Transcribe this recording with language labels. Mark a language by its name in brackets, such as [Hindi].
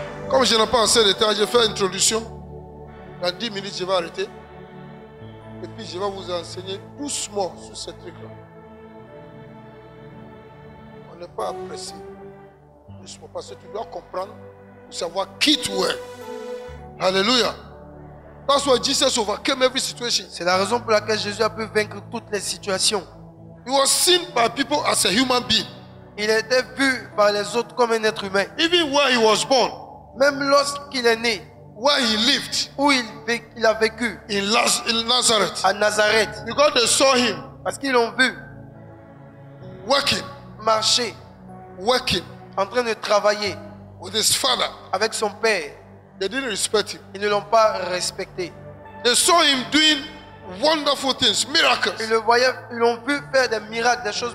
[French] Comme je n'ai pas assez de temps, je fais une introduction. Dans 10 minutes, je vais arrêter. Et puis, je vais vous enseigner doucement sur ce truc-là. On n'est pas pressé. Doucement, parce que tu dois comprendre pour savoir qui tu es. Alléluia. [English] That's why Jesus overcame every situation. [French] C'est la raison pour laquelle Jésus a pu vaincre toutes les situations. [English] He was seen by people as a human being. [French] Il a été vu par les autres comme un être humain. [English] Even where he was born. [French] Même lorsqu'il est né, [English] where he lived, [French] où il a vécu, [English] in Nazareth, [French] à Nazareth, [English] because they saw him, [French] parce qu'ils l'ont vu [English] working, [French] marcher, [English] working, [French] en train de travailler [English] with his father, [French] avec son père. [English] They didn't respect him. [French] Ils ne l'ont pas respecté. [English] They saw him doing wonderful things, miracles. [French] Ils le voyaient, ils l'ont vu faire des miracles, des choses